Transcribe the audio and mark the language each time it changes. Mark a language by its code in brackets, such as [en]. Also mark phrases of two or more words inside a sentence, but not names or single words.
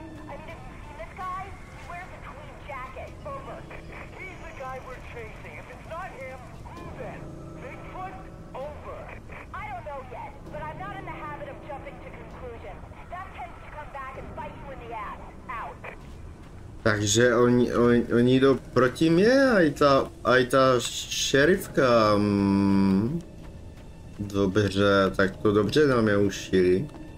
[en] I mean, have you seen this guy? He wears a tweed jacket. Over. He's the guy we're chasing. If it's not him, who then? Bigfoot? Over. I don't know yet, but I'm not in the habit of jumping to conclusions. That tends to come back and bite you in the ass. Out. [cs] Takže oni jdou proti mě, a i ta šerifka. Dobře, tak to dobře nám je ušili.